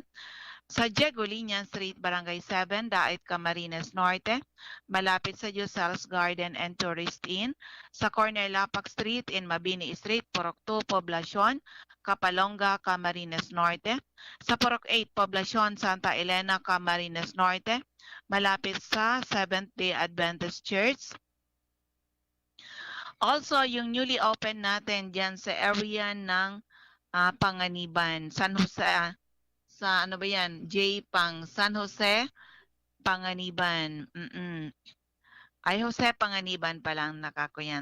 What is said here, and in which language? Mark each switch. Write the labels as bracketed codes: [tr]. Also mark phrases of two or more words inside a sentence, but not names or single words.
[tl] Sa Diego Linian Street, Barangay 7, Daet Camarines Norte, malapit sa Josel's Garden and Tourist Inn. Sa corner Lapak Street in Mabini Street, Purok 2, Poblacion, Kapalonga, Camarines Norte. Sa Purok 8, Poblacion, Santa Elena, Camarines Norte, malapit sa Seventh-day Adventist Church. Also, yung [en] newly open [tl] natin dyan sa area ng Panganiban, San Jose, sa ano ba yan? J-Pang, San Jose, Panganiban. Ay, Jose Panganiban pa lang nakako yan.